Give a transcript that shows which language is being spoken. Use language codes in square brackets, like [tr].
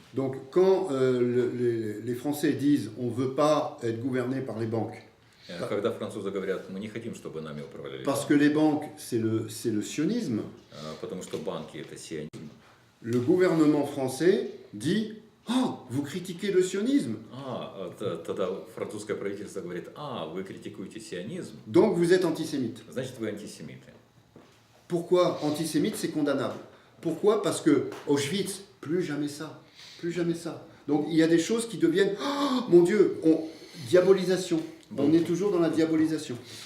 [fr] Donc quand les Français disent on ne veut pas être gouverné par les banques, [ru] Когда французы говорят, мы не хотим, чтобы нами управляли [fr] parce que les banques c'est le sionisme, [ru] потому что банки это сионизм. [fr] le gouvernement français dit oh, vous critiquez le sionisme, [ru] Тогда французское правительство говорит, вы критикуете сионизм, [fr] donc vous êtes antisémite. [ru] значит вы антисемиты. [fr] Pourquoi antisémite, c'est condamnable? Pourquoi? Parce que Auschwitz, plus jamais ça, plus jamais ça. Donc il y a des choses qui deviennent, oh, mon Dieu, diabolisation. On est toujours dans la diabolisation.